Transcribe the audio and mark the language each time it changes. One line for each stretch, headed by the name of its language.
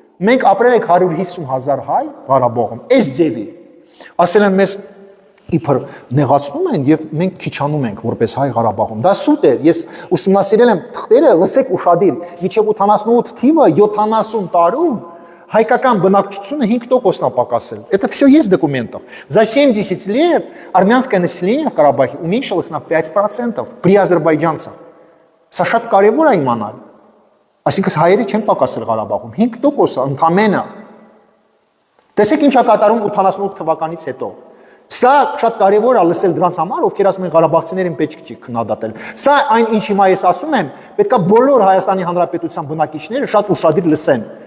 Armenian: մենք ապրել ենք 150,000 հայ Ղարաբաղում, այս ձևի։ Ասել են մեզ իբր նեղացնում են եւ մենք քիչանում ենք որպես հայ Ղարաբաղում։ Դա սուտ է, ես ուսումնասիրել եմ թղթերը, լսեք ուշադիր, միջև 88 թիվը 70 տարում հայկական բնակչությունը 5%-ն է պակասել։
Russian: Это все есть в документах. За 70 лет армянское население в Карабахе уменьшилось на 5% при азербайджанцах.
Armenian: Սա շատ կարևոր է իմանալ։ Այսինքն հայերը չեն պակասել Ղարաբաղում, 5%-ը ընդամենը։ Տեսեք ինչ է կատարում 88 թվականից հետո։ Սա շատ կարևոր է լսել դրանց համար, ովքեր ասում են Ղարաբաղցիներին պետք չի քննադատել։ Սա այն ինչ հիմա ես ասում եմ, պետքա բոլոր Հայաստանի Հանրապետության բնակիչները շատ ուշադիր լսեն։